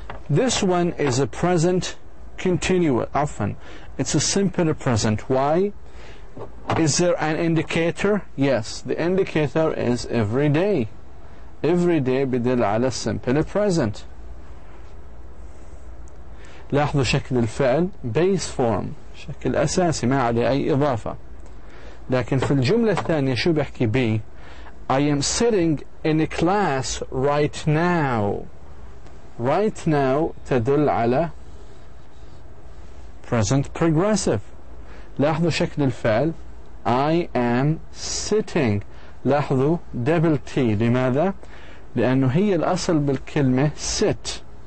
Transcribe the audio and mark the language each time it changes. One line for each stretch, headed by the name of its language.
English: This one is a present continuous. Often, it's a simple present. Why? Is there an indicator? Yes, the indicator is every day. Every day
Arabic: بدل على
English: simple present.
Arabic: لاحظوا شكل الفعل base form، شكل أساسي ما عليه أي إضافة. لكن في الجملة الثانية شو بحكي بي؟
English: I am sitting in a class right now. Right now تدل على present progressive.
Arabic: لاحظوا شكل الفعل
English: I am sitting.
Arabic: لاحظوا
English: double T.
Arabic: لماذا؟ لأنه هي الأصل بالكلمة sit.